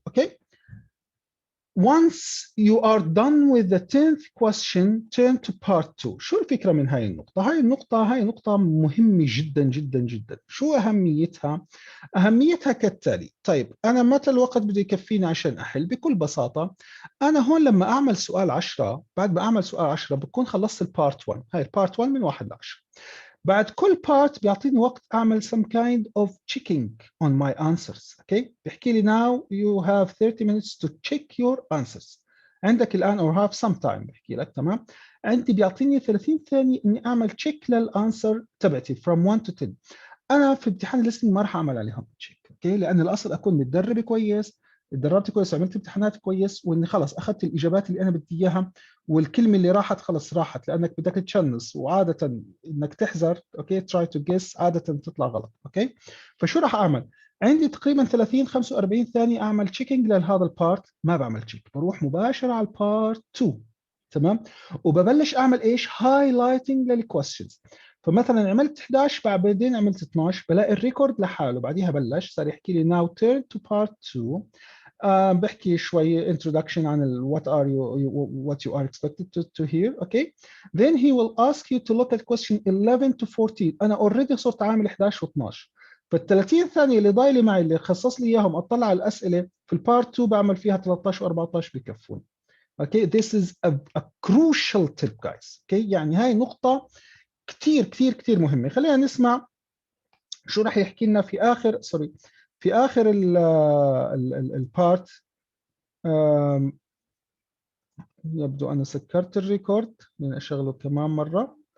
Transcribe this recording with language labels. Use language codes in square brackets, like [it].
[ar] اوكي، [en] Once you are done with the 10th question, turn to part 2. [ar] شو الفكرة من هاي النقطة؟ هاي نقطة مهمة جدا جدا جدا. شو أهميتها؟ أهميتها كالتالي. طيب أنا متى الوقت بده يكفيني عشان أحل؟ بكل بساطة أنا هون لما أعمل سؤال 10، بعد ما أعمل سؤال 10 بكون خلصت البارت 1. هاي البارت 1 من 1 ل 10. بعد كل [en] part [ar] بيعطيني وقت اعمل [en] some kind of checking on my answers. [ar] اوكي، بيحكي لي [en] now you have 30 minutes to check your answers. [ar] عندك الان [en] or have some time، [ar] بيحكي لك تمام. عندي بيعطيني 30 ثانيه اني اعمل تشيك للانسر تبعتي [en] from 1 to 10. [ar] انا في امتحان الليسننج ما راح اعمل عليهم تشيك. اوكي، لان الاصل اكون متدرب كويس، اتدربت كويس، عملت امتحانات كويس، واني خلص اخذت الاجابات اللي انا بدي اياها، والكلمه اللي راحت خلص راحت، لانك بدك تشنص، وعاده انك تحذر. اوكي، تراي تو جيس، عاده تطلع غلط. اوكي، فشو راح اعمل؟ عندي تقريبا 30 45 ثانيه اعمل تشيكينج لهذا البارت، ما بعمل تشيك، بروح مباشره على البارت 2. تمام، وببلش اعمل ايش؟ هايلايتنج للكويستشنز. فمثلا عملت 11 بعدين عملت 12، بلاقي الريكورد لحاله، بعديها بلش صار يحكي لي [en] now turn to part 2. [ar] بحكي شوي [en] introduction [ar] عن [en] what you are expected to hear. okay, then he will ask you to look at question 11 to 14. [ar] انا already صرت عامل 11 و12، فال30 ثانيه اللي ضايله معي اللي خصص لي اياهم اطلع على الاسئله في البارت 2 بعمل فيها 13 و14 بكفون. [en] okay, this is a crucial tip guys. [ar] okay, يعني هاي نقطه كثير كثير كثير مهمه. خلينا نسمع شو راح يحكي لنا في اخر في اخر البارت. يبدو أنا سكرت الريكورد، بدنا أشغله كمان مرة.